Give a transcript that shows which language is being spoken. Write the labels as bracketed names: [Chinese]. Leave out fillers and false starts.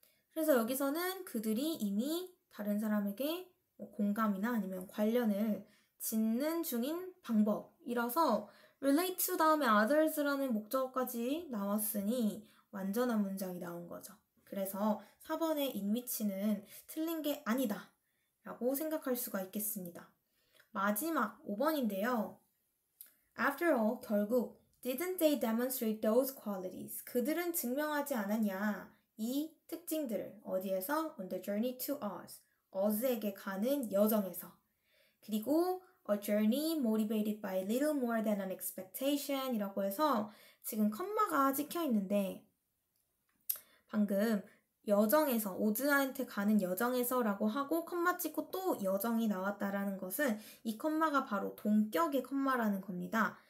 [Korean] 그래서 여기서는 그들이 이미 다른 사람에게 공감이나 아니면 관련을 짓는 중인 방법이라서 relate to 다음에 others라는 목적어까지 나왔으니 완전한 문장이 나온 거죠. 그래서 4번의 in which는 틀린 게 아니다 라고 생각할 수가 있겠습니다. 마지막 5번인데요. [English] After all, [Korean] 결국 [English] didn't they demonstrate those qualities? [Korean] 그들은 증명하지 않았냐? 이 특징들을 어디에서? [English] On the journey to Oz. [Korean] 어즈에게 가는 여정에서. 그리고 [English] a journey motivated by little more than an expectation [Korean] 이라고 해서 지금 컴마가 찍혀 있는데 방금 여정에서, 오즈한테 가는 여정에서 라고 하고 컴마 찍고 또 여정이 나왔다라는 것은 이 컴마가 바로 동격의 컴마라는 겁니다.